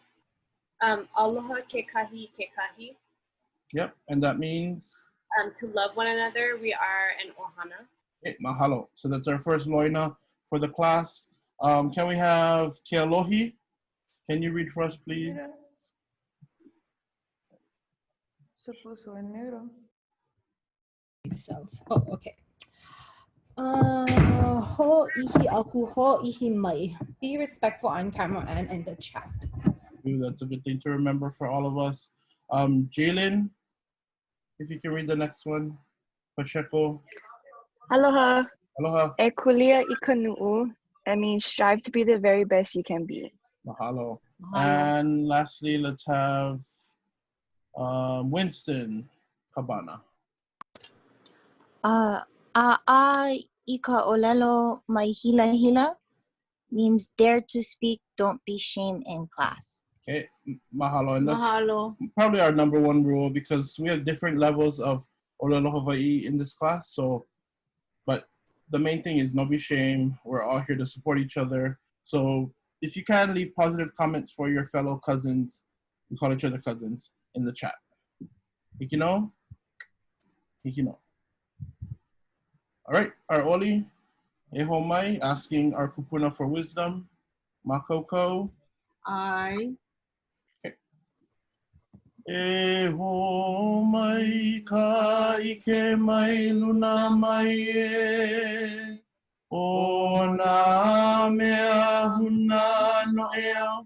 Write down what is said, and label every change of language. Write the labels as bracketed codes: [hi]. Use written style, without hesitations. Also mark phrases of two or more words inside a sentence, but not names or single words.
[haw] Aloha kekahi kekahi. [en] Yep, and that means? To love one another, we are an ohana. Okay, mahalo. So that's our first loina for the class. Can we have Kealohi? Can you read for us, please? Oh, okay. [haw] Ho ihi aku, ho ihi mai. [en] Be respectful on camera and in the chat. Ooh, that's a good thing to remember for all of us. Jalen, if you can read the next one. Pacheco. Aloha. Aloha. [haw] E kulia I kanu'u. [en] That means strive to be the very best you can be. Mahalo. And lastly, let's have Winston Cabana. [haw] ʻAʻa I ka ʻŌLELO mai hila hila [en] means dare to speak, don't be shamed in class. Okay, mahalo. And that's Mahalo. probably our number one rule because we have different levels of [haw] ʻŌLELO Hawaii [en] in this class. So, but the main thing is no be shame. We're all here to support each other. So if you can leave positive comments for your fellow cousins, we call each other cousins, in the chat. Hikino? Hikino. All right, our Oli, Ehomai, asking our kupuna for wisdom. Makoko. I. Okay. [haw] E ho mai ka ike mai luna mai e. O nā mea huna no ea.